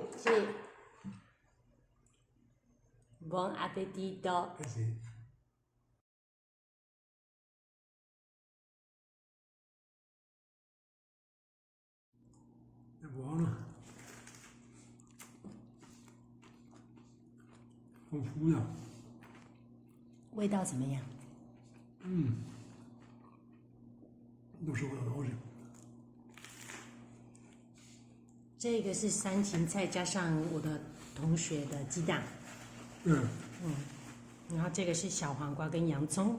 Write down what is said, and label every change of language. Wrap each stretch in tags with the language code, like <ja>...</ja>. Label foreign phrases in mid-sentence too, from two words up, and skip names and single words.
<it>Sì. Buon appetito. Eh sì. È buono. Confusa.</it> <zh>味道怎么样？都是我的东西。这个是三芹菜加上我的同学的鸡蛋。然后这个是小黄瓜跟洋葱。</zh>